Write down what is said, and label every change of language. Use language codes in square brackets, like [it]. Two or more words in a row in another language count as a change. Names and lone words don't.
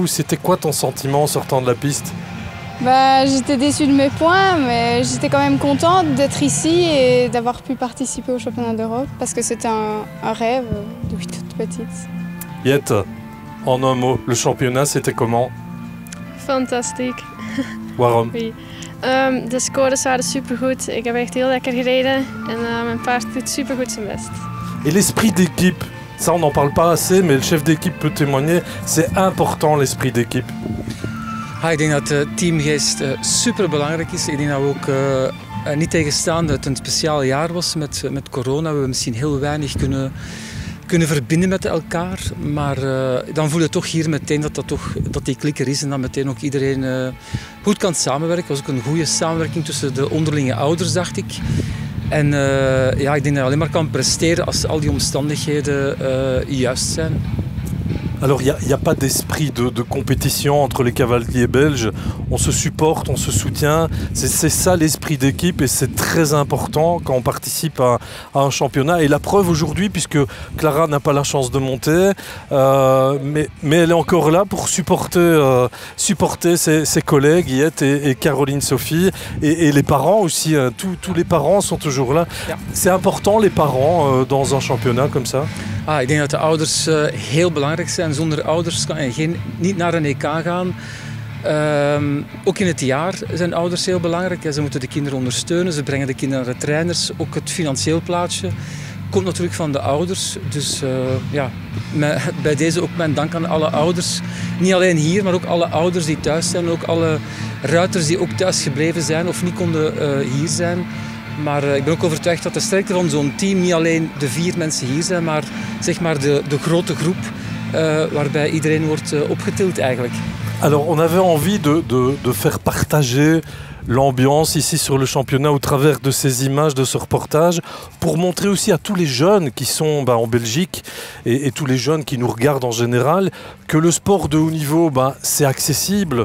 [fr] C'était quoi ton sentiment en sortant de la piste? Bah, j'étais déçue de mes points, mais j'étais quand même contente d'être ici et d'avoir pu participer au championnat d'Europe parce que c'était un rêve depuis toute petite. Yette, en un mot, le championnat, c'était comment? [nl] Fantastiek. Waarom? [fr] Oui. [nl] De scores waren supergoed. Ik heb echt heel lekker gereden en mijn paard doet supergoed zijn best. [fr] Et l'esprit d'équipe, Ça, on n'en parle pas assez, mais le chef d'équipe peut témoigner. C'est important, l'esprit d'équipe. [nl] Ik denk dat de teamgeest super belangrijk is. Ik denk dat we ook niet tegenstaan dat het een speciaal jaar was met corona. We hebben misschien heel weinig kunnen verbinden met elkaar. Maar dan voel je toch hier meteen dat die klik er is en dat meteen ook iedereen goed kan samenwerken. Het was ook een goede samenwerking tussen de onderlinge ouders, dacht ik. En ja, ik denk dat je alleen maar kan presteren als al die omstandigheden juist zijn. [fr] Alors, il n'y a pas d'esprit de compétition entre les cavaliers belges. On se supporte, on se soutient. C'est ça l'esprit d'équipe et c'est très important quand on participe à un championnat. Et la preuve aujourd'hui, puisque Clara n'a pas la chance de monter, mais elle est encore là pour supporter ses collègues, Yette et Caroline Sophie, et les parents aussi. Tous les parents sont toujours là. C'est important, les parents, dans un championnat comme ça. [nl] Ik denk dat de ouders heel belangrijk zijn. Zonder ouders kan je niet naar een EK gaan. Ook in het jaar zijn ouders heel belangrijk. Ze moeten de kinderen ondersteunen, ze brengen de kinderen naar de trainers. Ook het financieel plaatje komt natuurlijk van de ouders. Dus ja, bij deze ook mijn dank aan alle ouders. Niet alleen hier, maar ook alle ouders die thuis zijn. Ook alle ruiters die ook thuis gebleven zijn of niet konden hier zijn. Maar ik ben ook overtuigd dat de sterkte van zo'n team niet alleen de 4 mensen hier zijn, maar zeg maar de grote groep waarbij iedereen wordt opgetild eigenlijk. [fr] Alors on avait envie de faire partager l'ambiance ici sur le championnat au travers de ces images, de ce reportage, pour montrer aussi à tous les jeunes qui sont en Belgique et tous les jeunes qui nous regardent en général que le sport de haut niveau, c'est accessible.